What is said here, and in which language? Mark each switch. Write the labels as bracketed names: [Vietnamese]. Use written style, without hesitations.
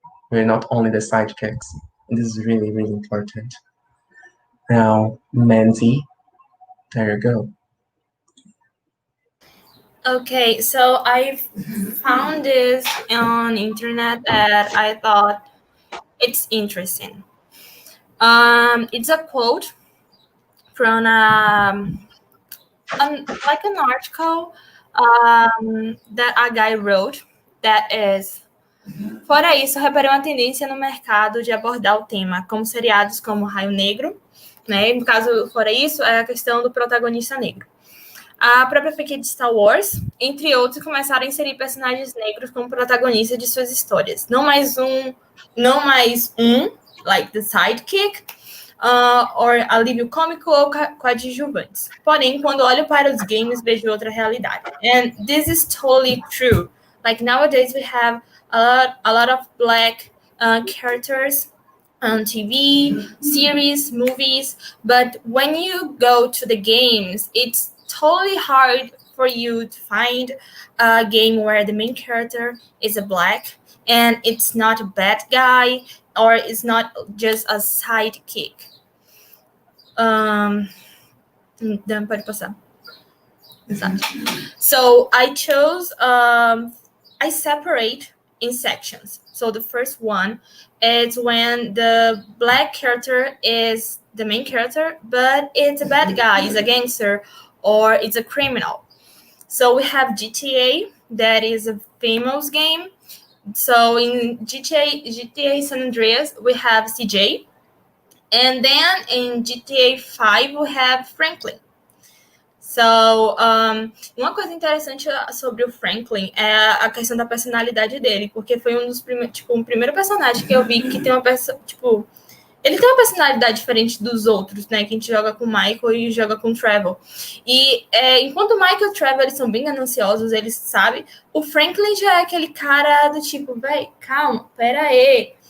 [English] We're not only the sidekicks. And this is really, really important. Now, Mandy, there you go. Okay, so I found this on internet that I thought it's interesting. It's a quote from like an article that a guy wrote that is: [Portuguese] fora isso, eu reparei uma tendência no mercado de abordar o tema como seriados como Raio Negro, né? No caso, fora isso, é a questão do protagonista negro. A própria franquia de Star Wars, entre outros, começaram a inserir personagens negros como protagonistas de suas histórias. Não mais um, [English] like the sidekick, or [Portuguese] alívio cômico ou coadjuvantes. Porém, quando olho para os games, vejo outra realidade. [English] And this is totally true. Like nowadays, we have a lot of black characters on TV, series, movies, but when you go to the games, it's totally hard for you to find a game where the main character is a black and it's not a bad guy or it's not just a sidekick. Then [Portuguese] pode passar. [English] So I chose, I separate in sections. So the first one is when the black character is the main character, but it's a bad guy, it's a gangster, or it's a criminal. So we have GTA, that is a famous game. So in GTA San Andreas, we have CJ. And then in GTA 5, we have Franklin. [Portuguese] So, uma coisa interessante sobre o Franklin é a questão da personalidade dele, porque foi um dos primeiros, um primeiro personagem que eu vi que tem uma ele tem uma personalidade diferente dos outros, né? Que a gente joga com o Michael e joga com o Trevor. E enquanto o Michael e o Trevor, eles são bem gananciosos, eles sabem, o Franklin já é aquele cara do tipo, véi, calma, pera aí.